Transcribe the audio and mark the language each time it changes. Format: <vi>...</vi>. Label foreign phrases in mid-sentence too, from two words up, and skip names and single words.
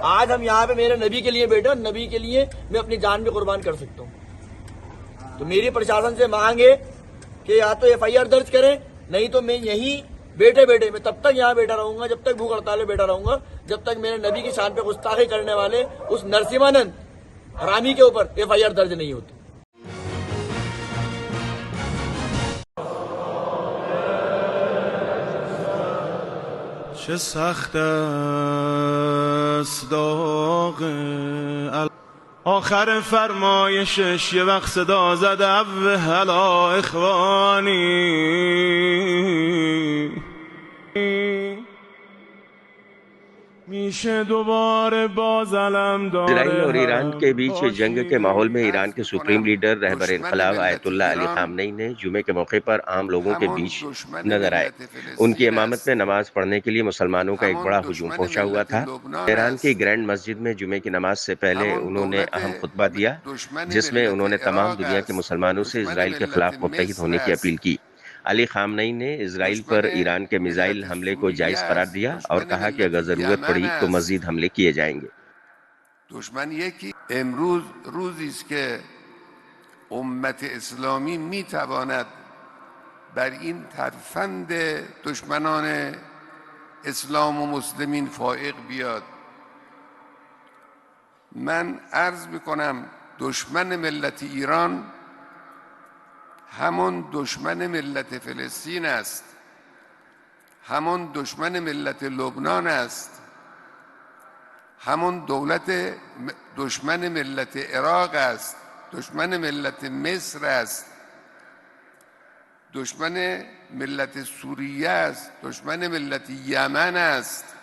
<hi>आज हम यहाँ पे मेरे नबी के लिए बैठे, नबी के लिए मैं अपनी जान भी कुर्बान कर सकता हूँ। तो मेरी प्रशासन से मांग है कि या तो एफआईआर दर्ज करें, नहीं तो मैं यहीं बैठे बैठे मैं तब तक यहाँ बैठा रहूंगा, जब तक भूख हड़ताल में बैठा रहूंगा, जब तक मेरे नबी की शान पे गुस्ताखी करने वाले उस नरसिंहानंद हरामी के ऊपर एफआईआर दर्ज नहीं होती।</hi> <fa>چه سخت است داغ آخر فرمایشش یه وقت صدا زد هلا اخوانی میشه دوباره باز علم داره।</fa> <hi>इजराइल और ईरान के बीच जंग के माहौल में ईरान के सुप्रीम लीडर रहबर इनकलाब आयतुल्लाह अली खामनेई ने जुमे के मौके पर आम लोगों के बीच नजर आए। उनकी इमामत में नमाज पढ़ने के लिए मुसलमानों का एक बड़ा हुजूम पहुंचा हुआ था। ईरान की ग्रैंड मस्जिद में जुमे की नमाज से पहले उन्होंने अहम खुतबा दिया, जिसमें उन्होंने तमाम दुनिया के मुसलमानों से इजराइल के खिलाफ मुत्तहिद होने की अपील की। अली खामनेई ने इजराइल पर ईरान के मिसाइल हमले को जायज करार दिया और कहा कि अगर जरूरत पड़ी तो मजीद हमले किए जाएंगे।</hi> <fa>दुश्मन یکی امروز روزی است که امت اسلامی میتواند بر این ترفند دشمنان اسلام و مسلمین فائق بیاد. من عرض میکنم دشمن ملت ایران همون دشمن ملت فلسطین است، همون دشمن ملت لبنان است، همون دشمن ملت عراق است، دشمن ملت مصر است، دشمن ملت سوریه است، دشمن ملت یمن است.</fa>